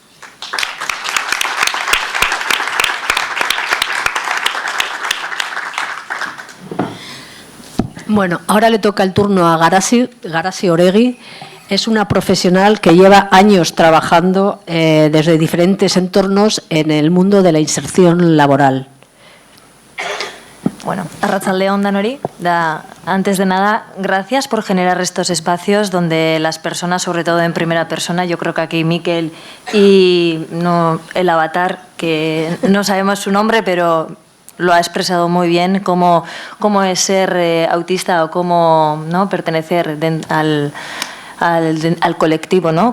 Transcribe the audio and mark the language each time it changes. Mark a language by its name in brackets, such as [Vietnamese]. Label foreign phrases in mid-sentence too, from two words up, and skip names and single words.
[Spanish] Bueno, ahora le toca el turno a Garasi Oregui. Es una profesional que lleva años trabajando desde diferentes entornos en el mundo de la inserción laboral. [Basque] Bueno, arratsaldeon danori. [Spanish] Antes de nada, gracias por generar estos espacios donde las personas, sobre todo en primera persona, yo creo que aquí Miquel y el avatar, que no sabemos su nombre, pero lo ha expresado muy bien, cómo es ser autista o cómo pertenecer al colectivo, ¿no?